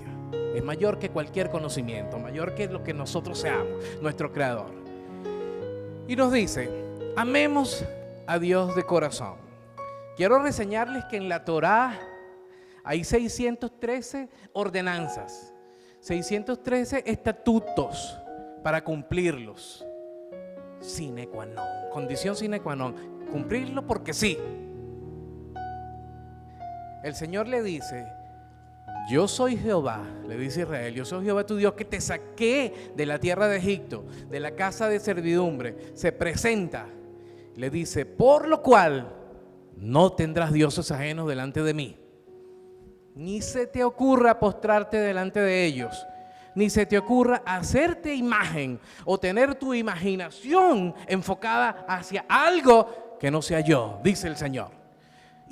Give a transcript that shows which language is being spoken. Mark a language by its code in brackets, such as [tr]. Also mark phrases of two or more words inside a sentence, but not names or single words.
[es] Es mayor que cualquier conocimiento, mayor que lo que nosotros seamos, nuestro Creador. Y nos dice: amemos a Dios de corazón. Quiero reseñarles que en la Torá hay 613 ordenanzas, 613 estatutos para cumplirlos. [la] Sine qua non, condición sine qua non, [es] cumplirlo porque sí. El Señor le dice: yo soy Jehová, le dice Israel, yo soy Jehová tu Dios, que te saqué de la tierra de Egipto, de la casa de servidumbre. Se presenta, le dice: por lo cual no tendrás dioses ajenos delante de mí, ni se te ocurra postrarte delante de ellos, ni se te ocurra hacerte imagen o tener tu imaginación enfocada hacia algo que no sea yo, dice el Señor.